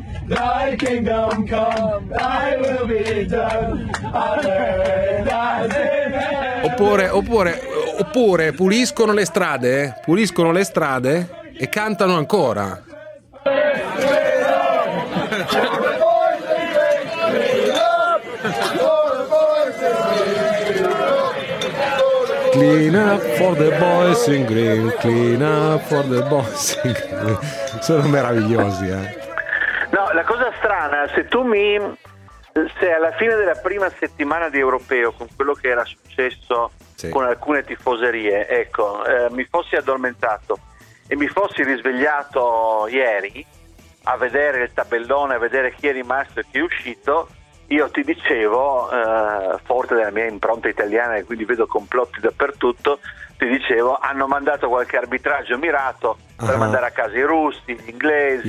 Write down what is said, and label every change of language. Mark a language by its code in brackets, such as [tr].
[en] Thy kingdom come, thy will be done on earth as in heaven. [it] Oppure puliscono le strade e cantano ancora. [en] Clean up for the boys in green, clean up for the boys in green. [it] Sono meravigliosi, eh. No, la cosa strana, se alla fine della prima settimana di europeo, con quello che era successo, sì, con alcune tifoserie, ecco, mi fossi addormentato e mi fossi risvegliato ieri a vedere il tabellone, a vedere chi è rimasto e chi è uscito, io ti dicevo, forte della mia impronta italiana e quindi vedo complotti dappertutto, ti dicevo, hanno mandato qualche arbitraggio mirato per mandare a casa i russi, gli inglesi,